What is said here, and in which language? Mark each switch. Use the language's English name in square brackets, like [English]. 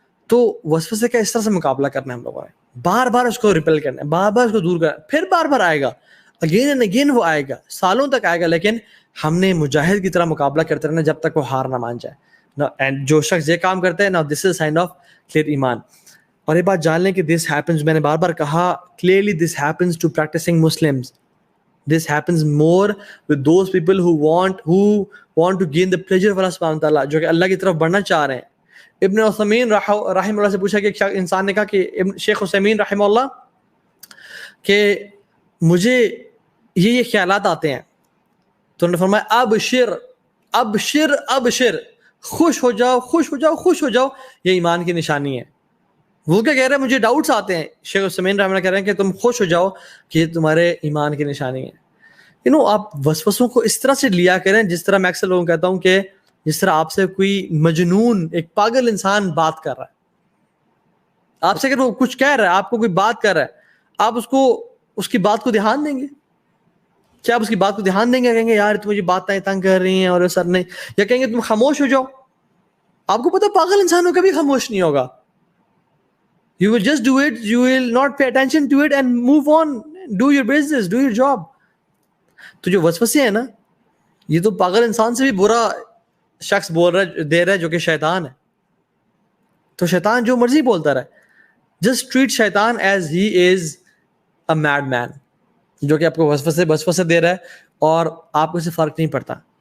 [Urdu] تو وسوسے کا اس طرح سے مقابلہ کرنا ہے ہم لوگوں نے, بار بار اس کو ریپل کرنا ہے, بار بار اس کو دور کرنا ہے, پھر بار بار آئے گا, [English] again and again [Urdu] وہ آئے گا, سالوں تک آئے گا, لیکن ہم نے مجاہد کی طرح مقابلہ کرتے رہنا جب تک وہ ہار نہ مان جائے. اینڈ جو شخص یہ کام کرتا ہے نا, [English] this is sign of clear [Urdu] ایمان. اور یہ بات جان لیں کہ [English] this happens, [Urdu] میں نے بار بار کہا [English] Clearly, this happens to practising Muslims. This happens more with those people who want to gain the pleasure of Allah subhanahu wa ta'ala, [Urdu] جو کہ اللہ کی طرف بڑھنا چاہ رہے ہیں. ابن عثیمین رحمہ اللہ سے پوچھا کہ ایک انسان نے کہا کہ شیخ عثیمین رحمہ اللہ کہ مجھے یہ خیالات آتے ہیں, تو انہوں نے فرمایا [Arabic] ابشر ابشر ابشر, [Urdu] خوش ہو جاؤ خوش ہو جاؤ خوش ہو جاؤ, یہ ایمان کی نشانی ہے. وہ کیا کہہ رہے ہیں, مجھے ڈاؤٹس آتے ہیں, شیخ عثیمین رحمہ اللہ کہہ رہے ہیں کہ تم خوش ہو جاؤ کہ یہ تمہارے ایمان کی نشانی ہے. آپ وسوسوں کو اس طرح سے لیا کریں جس طرح میں اکثر لوگوں کو کہتا ہوں کہ جس طرح آپ سے کوئی مجنون ایک پاگل انسان بات کر رہا ہے, آپ سے اگر وہ کچھ کہہ رہا ہے, آپ کو کوئی بات کر رہا ہے, آپ اس کی بات کو دھیان دیں گے؟ کیا آپ اس کی بات کو دھیان دیں گے؟ کہیں گے یار تم مجھے باتیں تنگ کر رہی ہیں اور سر نہیں, یا کہیں گے تم خاموش ہو جاؤ؟ آپ کو پتا پاگل انسانوں کبھی خاموش نہیں ہوگا. [English] You will just do it, you will not pay attention to it and move on, do your business, do your job. [Urdu] تو جو وسوسے ہیں نا, یہ تو پاگل انسان سے بھی برا شخص بول رہا ہے, دے رہا ہے, جو کہ شیطان ہے. تو شیطان جو مرضی بولتا رہے, [English] just treat شیطان as he is a mad man, [Urdu] جو کہ آپ کو وسوسے دے رہا ہے اور آپ کو اس سے فرق نہیں پڑتا.